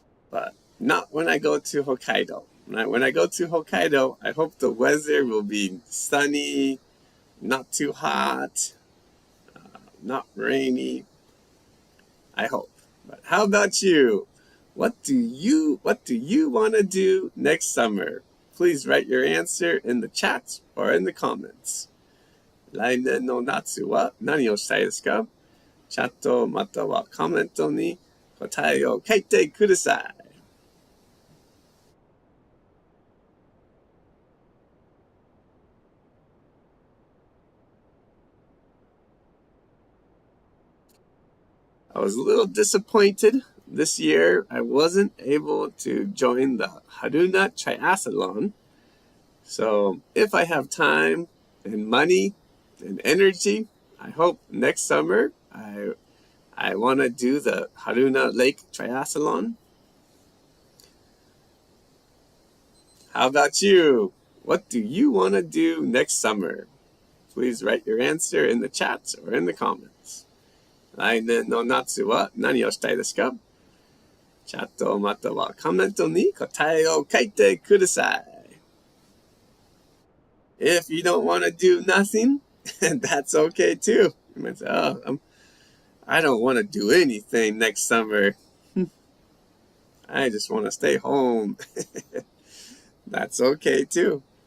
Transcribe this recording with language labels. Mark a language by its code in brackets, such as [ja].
[en] But not when I go to Hokkaido. When I go to Hokkaido, I hope the weather will be sunny, not too hot, not rainy. I hope. But how about you? What do you want to do next summer? Please write your answer in the chat or in the comments. [ja] 来年の夏は何をしたいですか?チャットまたはコメントに答えを書いてください. [en] I was a little disappointed this year. I wasn't able to join the Haruna Triathlon. So if I have time and money and energy, I hope next summer I I want to do the Haruna Lake Triathlon. How about you? What do you want to do next summer? Please write your answer in the chat or in the comments. [ja] 来年の夏は何をしたいですか？チャットまたはコメントに答えを書いてください。 [en] If you don't want to do nothing, that's okay too. You might say, I don't want to do anything next summer. I just want to stay home. That's okay too.